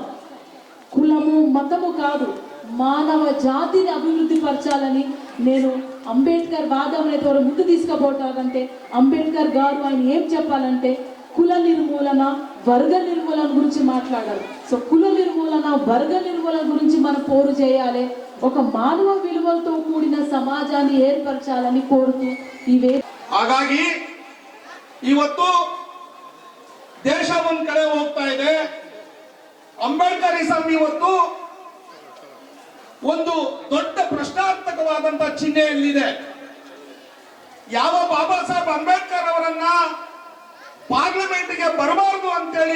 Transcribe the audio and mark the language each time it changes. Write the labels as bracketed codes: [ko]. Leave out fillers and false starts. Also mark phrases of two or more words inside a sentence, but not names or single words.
[te] కులము మతము కాదు, మానవ జాతిని అభివృద్ధి పరచాలని నేను అంబేద్కర్ వాదం అనేది ముందు తీసుకుపోతారంటే, అంబేద్కర్ గారు ఆయన ఏం చెప్పాలంటే కుల నిర్మూలన, వర్గ నిర్మూలన గురించి మాట్లాడారు. సో కుల నిర్మూలన, వర్గ నిర్మూలన గురించి మనం పోరు చేయాలి. ఒక మానవ విలువలతో కూడిన సమాజాన్ని ఏర్పరచాలని కోరుతూ ఇవే. [kn] ಹಾಗಾಗಿ ಇವತ್ತು ದೇಶ ಒಂದ್ ಕಡೆ ಹೋಗ್ತಾ ಇದೆ. ಅಂಬೇಡ್ಕರಿಸಂ ಇವತ್ತು ಒಂದು ದೊಡ್ಡ ಪ್ರಶ್ನಾರ್ಥಕವಾದಂತ ಚಿಹ್ನೆಯಲ್ಲಿದೆ. ಯಾವ ಬಾಬಾ ಸಾಹೇಬ್ ಅಂಬೇಡ್ಕರ್ ಅವರನ್ನ ಪಾರ್ಲಿಮೆಂಟ್ಗೆ ಬರಬಾರದು ಅಂತೇಳಿ